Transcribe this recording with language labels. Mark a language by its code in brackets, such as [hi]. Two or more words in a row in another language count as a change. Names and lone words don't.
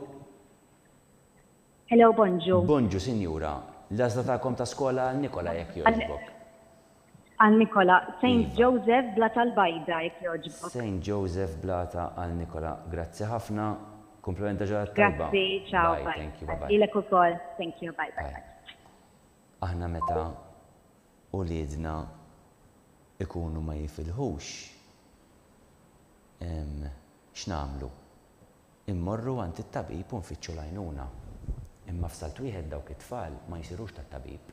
[mt] Hello, bonġu. Bonġu, sinjura. L-għażla tagħkom ta' skola għal Nikola jekk jogħġbok. Għal Nikola, St. Joseph Blata l-Bajda jekk jogħġbok. St. Joseph Blata għal Nikola. Grazzi ħafna. Komplimenta ġarat tajba. Grazzi, ciao, [en] bye. Thank you, bye-bye. [mt] Ilek ukoll, [en] thank you, bye-bye. [mt] Aħna meta uliedna ikunu ma jifilħux, x'namlu? Immorru għand it-tabib u nfittxu l-għajnuna. Imma f'salt wieħed dawk it-tfal ma jsirux tat-tabib.